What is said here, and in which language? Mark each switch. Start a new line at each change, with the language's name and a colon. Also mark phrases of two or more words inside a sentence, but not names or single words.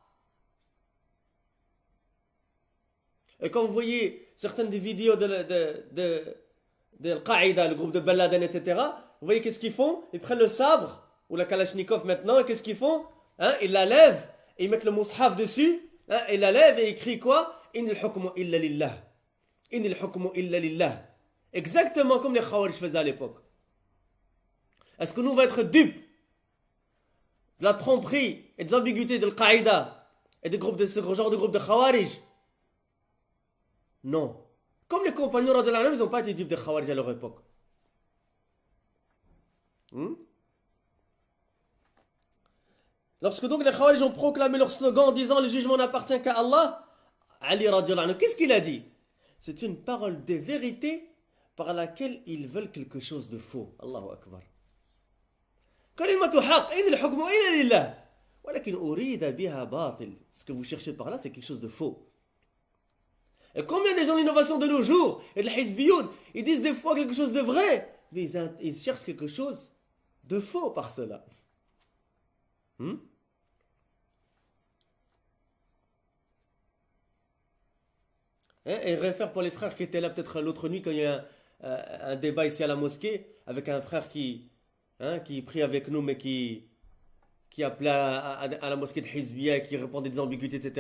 French: Et quand vous voyez certaines des vidéos de Al-Qaïda, le groupe de Ben Laden, etc., vous voyez qu'est-ce qu'ils font? Ils prennent le sabre, ou la Kalachnikov maintenant, et qu'est-ce qu'ils font? Hein, ils la lèvent, et ils mettent le mushaf dessus, hein, ils la lèvent et ils crient quoi?
Arabic: إن الحكم إلا لله. إن الحكم إلا لله.
French: Exactement comme les Khawarij faisaient à l'époque. Est-ce que nous, on va être dupes de la tromperie et des ambiguïtés de Al-Qaïda et des groupes de ce genre de groupe de Khawarij? Non. Comme les compagnons
Arabic: رضي الله عنهم,
French: ils n'ont pas été dupes des Khawarij à leur époque. Lorsque donc les Khawarij ont proclamé leur slogan en disant le jugement n'appartient qu'à Allah, Ali
Arabic: رضي الله عنه,
French: qu'est-ce qu'il a dit? C'est une parole de vérité par laquelle ils veulent quelque chose de faux.
Arabic: الله أكبر. كلمة حق، إن الحكم إلا لله. ولكن أريد بها باطل.
French: Ce que vous cherchez par là, c'est quelque chose de faux. Et combien de gens d'innovation de nos jours, et de l'hizbiyoun, ils disent des fois quelque chose de vrai, mais ils cherchent quelque chose de faux par cela. Et réfère pour les frères qui étaient là peut-être l'autre nuit quand il y a un débat ici à la mosquée avec un frère qui prie avec nous mais qui appelait à la mosquée de Hizbiya et qui répondait des ambiguïtés, etc.